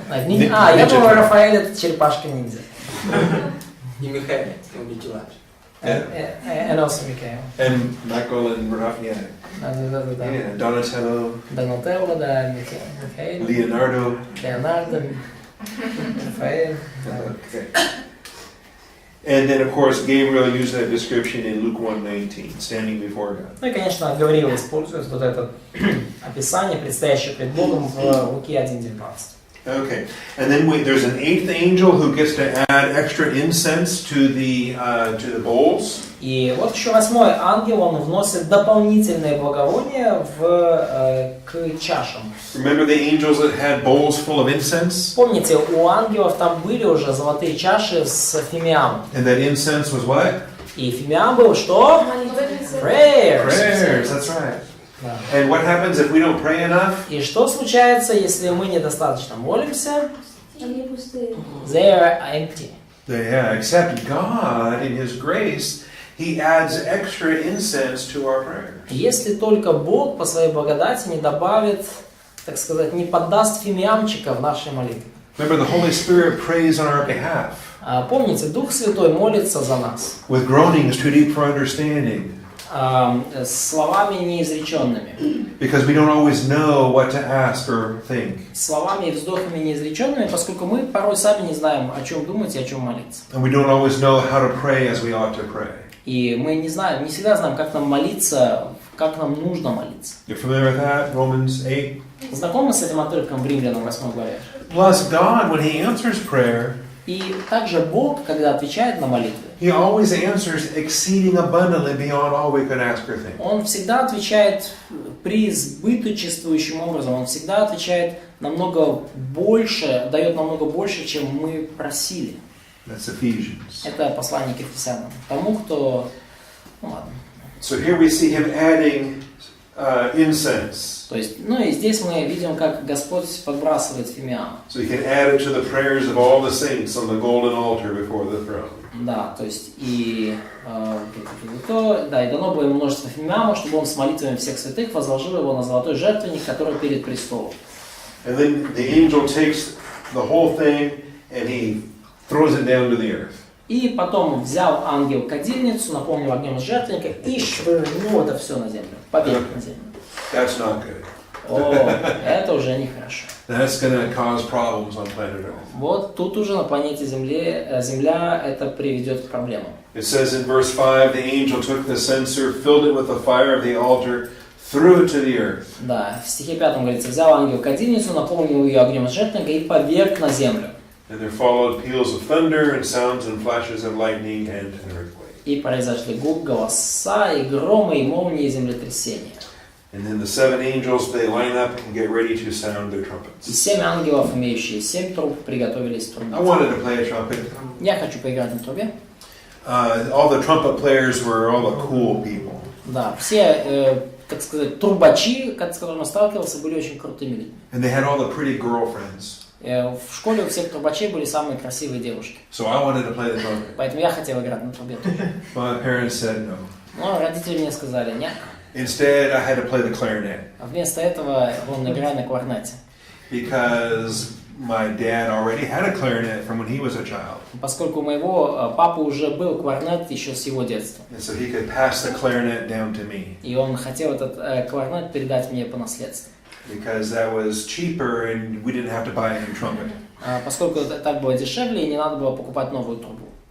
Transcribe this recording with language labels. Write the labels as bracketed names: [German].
[Russian] Я думаю, Рафаэль это черепашка-ниндзя. И Михаил, он Микеланджело. [English] And also Микаэл. And Michael and Raphael. [Russian] Да. [English] Yeah, Donatello, [Russian] Донателло, да, Михаил, [English] Leonardo. [Russian] Леонардо, Рафаэль. [English] Okay. And then, of course, Gabriel used that description in Luke 1:19, standing before God. [Russian] Ну и, конечно, Гавриил использует вот это описание, предстоящее пред Богом в Луке 1:19. [English] Okay, and then there's an 8th angel who gets to add extra incense to the bowls. [Russian] И вот еще 8-й ангел, он вносит дополнительные благовония к чашам. [English] Remember the angels that had bowls full of incense? [Russian] Помните, у ангелов там были уже золотые чаши с фимиамом. [English] And that incense was what? [Russian] И фимиам был что? [English] Prayers. Prayers, that's right. [Russian] Да. [English] And what happens if we don't pray enough? [Russian] И что случается, если мы недостаточно молимся? Они пустые. [English] They are empty. Yeah, except God, in His grace, He adds extra incense to our prayers. [Russian] Если только Бог по своей благодати не добавит, так сказать, не поддаст фимиамчика в нашей молитве. [English] Remember, the Holy Spirit prays on our behalf. [Russian] Помните, Дух Святой молится за нас. [English] With groanings too deep for understanding. [Russian] Словами неизреченными. [English] Because we don't always know what to ask or think. [Russian] Словами и вздохами неизреченными, поскольку мы порой сами не знаем, о чем думать и о чем молиться. [English] And we don't always know how to pray as we ought to pray. [Russian] И мы не знаем, не всегда знаем, как нам молиться, как нам нужно молиться. [English] You're familiar with that? Romans 8. [Russian] Знакомы с этим отрывком в Римлянам 8 главе? [English] Plus, God, when He answers prayer, [Russian] И также Бог, когда отвечает на молитвы, [English] He always answers exceeding abundantly beyond all we could ask or think. [Russian] Он всегда отвечает преизбыточествующим образом. Он всегда отвечает намного больше, дает намного больше, чем мы просили. [English] That's Ephesians. [Russian] Это послание к Ефесянам. Тому, кто... Ну ладно. [English] So here we see Him adding incense. [Russian] То есть, ну и здесь мы видим, как Господь подбрасывает фимиам. [English] So He can add it to the prayers of all the saints on the golden altar before the throne. [Russian] Да, то есть и дано было ему множество фимиама, чтобы он с молитвами всех святых возложил его на золотой жертвенник, который перед престолом. [English] And then the angel takes the whole thing and he throws it down to the earth. [Russian] И потом взял ангел кадильницу, наполнил огнем из жертвенника и швырнул это все на землю, поверх на землю. [English] That's not good. [Russian] О, это уже нехорошо. [English] That's going to cause problems on planet Earth. [Russian] Вот тут уже на планете Земля это приведет к проблемам. [English] It says in verse 5, the angel took the censer, filled it with the fire of the altar, threw it to the earth. [Russian] Да, в стихе 5 говорится, взял ангел кадильницу, наполнил ее огнем из жертвенника и поверг на землю. [English] And there followed peals of thunder and sounds and flashes of lightning and an earthquake. [Russian] И произошли гул, голоса, и громы, и молнии, и землетрясения. [English] And then the 7 angels, they line up and get ready to sound their [Russian] И [English] trumpets. [Russian] 7 ангелов, имеющие 7 труб, приготовились трубить. [English] I wanted to play a trumpet. [Russian] Я хочу поиграть на трубе. [English] All the trumpet players were all the cool people. [Russian] Да, все, так сказать, трубачи, с которыми я сталкивался, были очень крутыми людьми. [English] And they had all the pretty girlfriends. [Russian] В школе у всех трубачей были самые красивые девушки. [English] So I wanted to play the trumpet. [Russian] Поэтому я хотел играть на трубе тоже. [English] My parents said no. [Russian] Но родители мне сказали, нет. [English] Instead, I had to play the clarinet. [Russian] А вместо этого он играет на кларнете. [English] Because my dad already had a clarinet from when he was a child. [Russian] Поскольку у моего папы уже был кларнет еще с его детства. [English] And so he could pass the clarinet down to me. [Russian] И он хотел этот кларнет передать мне по наследству. [English] Because that was cheaper and we didn't have to buy a new trumpet. [Russian] Поскольку так было дешевле и не надо было покупать новую трубу.